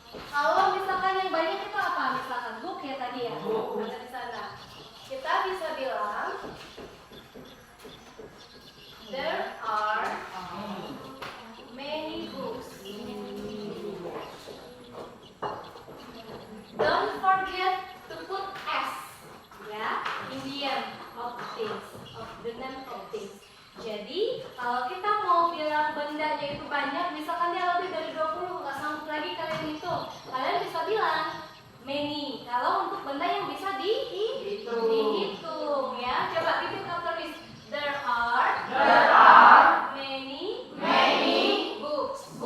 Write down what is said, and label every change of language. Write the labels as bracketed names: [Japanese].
[Indonesian] Kalau misalkan yang banyak itu apa? Misalkan book ya tadi ya. Ada di sana. Kita bisa bilang [English] there are many books. Don't forget to put S ya, in the end of things, of the name of things. [Indonesian] Jadi kalau kita mau bilang bendanya itu banyak, misalkan dia lebih dari 20, nggak sanggup lagi kalian hitung, kalian bisa bilang many. Kalau untuk benda yang bisa dihitung ya, coba [English] repeat after me. There are many books.